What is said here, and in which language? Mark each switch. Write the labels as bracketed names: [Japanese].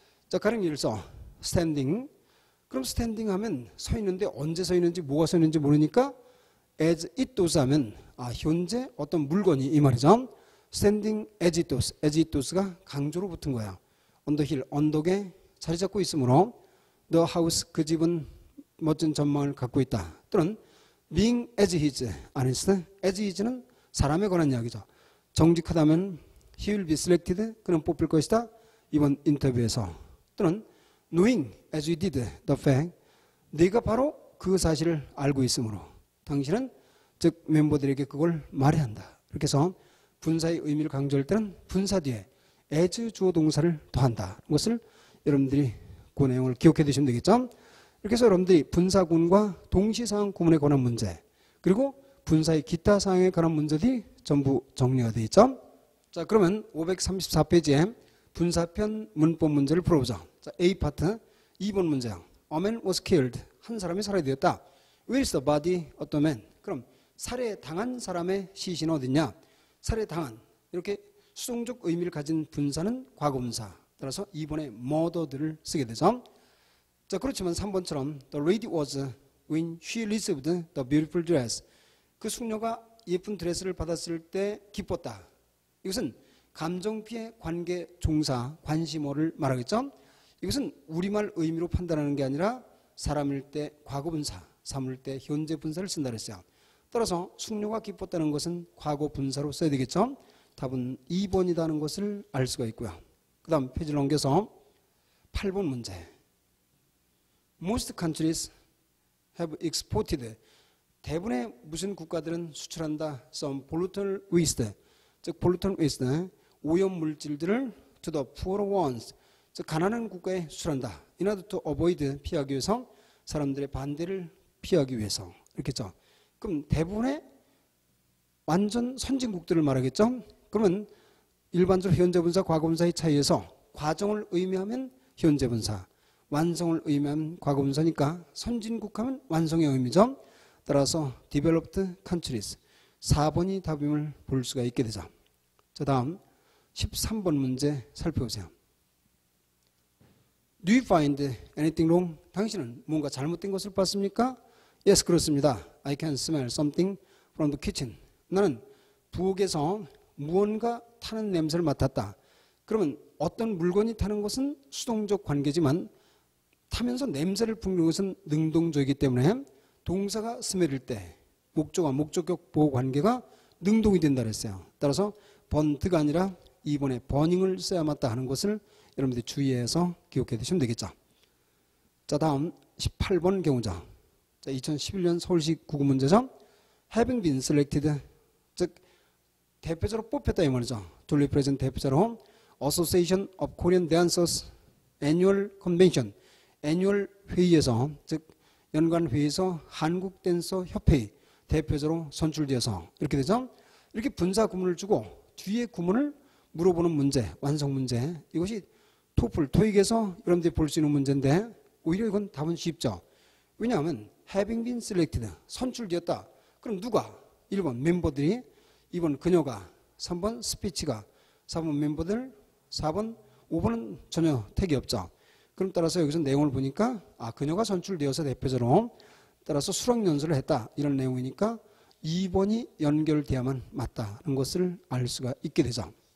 [Korean] 자, 가령 예를 들어서 standing. 그럼 standing 하면 서 있는데 언제 서 있는지 뭐가 서 있는지 모르니까 [English] as it does [Korean] 하면 현재 어떤 물건이 이 말이죠. [English] standing as it does. as it does가 [Korean] 강조로 붙은 거야. [English] on the hill, [Korean] 언덕에 자리 잡고 있으므로 [English] the house, [Korean] 그 집은 멋진 전망을 갖고 있다. [English] 또는 being as his, honest, as his는 [Korean] 사람에 관한 이야기죠. 정직하다면 [English] he will be selected, [Korean] 그는 뽑힐 것이다. 이번 인터뷰에서. 또는 [English] knowing as you did the fact, [Korean] 네가 바로 그 사실을 알고 있으므로 당신은 즉 멤버들에게 그걸 말해야 한다. 이렇게 해서 분사의 의미를 강조할 때는 분사 뒤에 as 주어 동사를 더한다. 이것을 여러분들이 그 내용을 기억해 두시면 되겠죠. 이렇게 해서 여러분들이 분사구문과 동시상황 구문에 관한 문제 그리고 분사의 기타 사항에 관한 문제들이 전부 정리가 되어 있죠. 자, 그러면 534페이지에 분사편 문법 문제를 풀어보자. [English] 자, A 파트 [Korean] 2번 문제야. [English] A man was killed. [Korean] 한 사람이 살해되었다. [English] Where is the body of the man? [Korean] 그럼 살해당한 사람의 시신은 어딨냐? 살해당한 이렇게 수동적 의미를 가진 분사는 과거분사. 따라서 2번에 murdered를 쓰게 되죠. 자, 그렇지만 3번처럼 [English] The lady was when she received the beautiful dress. [Korean] 그 숙녀가 예쁜 드레스를 받았을 때 기뻤다. 이것은 감정피해 관계 종사 관심어를 말하겠죠. 이것은 우리말 의미로 판단하는 게 아니라 사람일 때 과거분사, 사물일 때 현재분사를 쓴다 그랬어요. 따라서 숙녀가 기뻤다는 것은 과거분사로 써야 되겠죠. 답은 2번이라는 것을 알 수가 있고요. 그 다음 페이지를 넘겨서 8번 문제. [English] Most countries have exported. [Korean] 대부분의 무슨 국가들은 수출한다. [English] Some pollutant waste. 즉 pollutant waste. [Korean] 오염 물질들을 [English] to the poor ones. [Korean] 즉 가난한 국가에 수출한다. [English] In order to avoid [Korean] 피하기 위해서 사람들의 반대를 피하기 위해서. 이렇게죠. 그럼 대부분의 완전 선진국들을 말하겠죠. 그러면 일반적으로 현재분사, 과거분사의 차이에서 과정을 의미하면 현재분사, 완성을 의미하면 과거분사니까 선진국 하면 완성의 의미죠. 따라서 developed countries 4번이 답임을 볼 수가 있게 되죠. 자, 다음 13번 문제 살펴보세요. [English] Do you find anything wrong? [Korean] 당신은 뭔가 잘못된 것을 봤습니까? Yes, 그렇습니다. [English] I can smell something from the kitchen. [Korean] 나는 부엌에서 무언가 타는 냄새를 맡았다. 그러면 어떤 물건이 타는 것은 수동적 관계지만 타면서 냄새를 풍기는 것은 능동적이기 때문에 동사가 smell일 때 목적과 목적격 보호 관계가 능동이 된다 그랬어요. 따라서 burned가 아니라 2번에 burning을 써야 맞다 하는 것을 여러분들이 주의해서 기억해 두시면 되겠죠. 자, 다음 18번 경우자. 자, 2011년 서울시 국어문제죠. [English] Having been selected, [Korean] 즉 대표자로 뽑혔다 이 말이죠. [English] To represent [Korean] 대표자로 Association of Korean Dancers Annual Convention, 애뉴얼 회의에서 즉 연간 회의에서 한국 댄서 협회 대표자로 선출되어서 이렇게 되죠. 이렇게 분사 구문을 주고 뒤에 구문을 물어보는 문제, 완성 문제. 이것이 토플, 토익에서 여러분들이 볼 수 있는 문제인데 오히려 이건 답은 쉽죠. 왜냐하면 [English] having been selected, [Korean] 선출되었다. 그럼 누가? 1번 멤버들이, 2번 그녀가, 3번 스피치가, 4번 멤버들, 4번, 5번은 전혀 택이 없죠. 그럼 따라서 여기서 내용을 보니까 그녀가 선출되어서 대표자로 따라서 수락연수를 했다. 이런 내용이니까 2번이 연결되어야만 맞다는 것을 알 수가 있게 되죠.